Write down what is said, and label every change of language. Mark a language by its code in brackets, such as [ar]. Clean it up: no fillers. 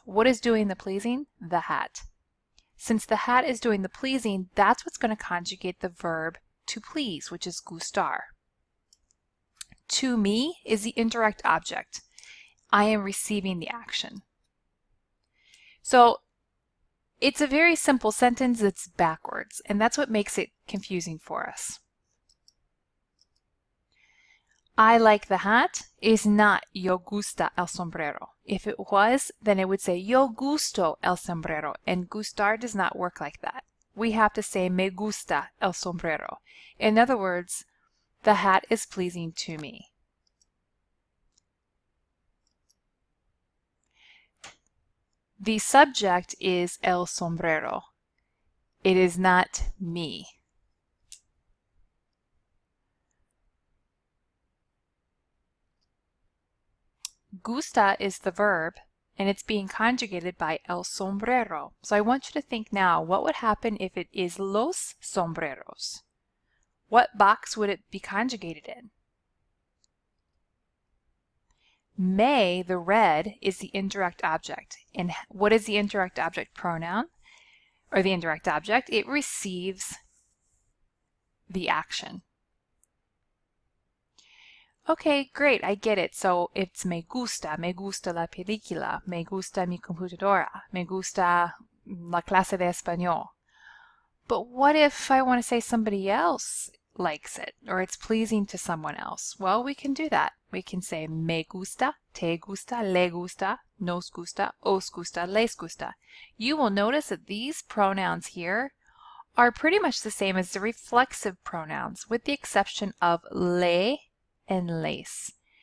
[en] What is doing the pleasing? The hat. Since the hat is doing the pleasing, that's what's going to conjugate the verb to please, which is gustar. To me is the indirect object. I am receiving the action. So it's a very simple sentence that's backwards, and that's what makes it confusing for us. I like the hat is not [es] yo gusta el sombrero. [en] If it was, then it would say [es] yo gusto el sombrero, [en] and gustar does not work like that. We have to say [es] me gusta el sombrero. [en] In other words, the hat is pleasing to me. The subject is el sombrero. It is not me. Gusta is the verb, and it's being conjugated by el sombrero. So I want you to think now, what would happen if it is los sombreros? What box would it be conjugated in? Me, the red, is the indirect object. And what is the indirect object pronoun? Or the indirect object? It receives the action. Okay, great, I get it. So it's [es] me gusta la película, me gusta mi computadora, me gusta la clase de español. [en] But what if I want to say somebody else likes it, or it's pleasing to someone else? Well, we can do that. We can say [es] me gusta, te gusta, le gusta, nos gusta, os gusta, les gusta. [en] You will notice that these pronouns here are pretty much the same as the reflexive pronouns, with the exception of le and les.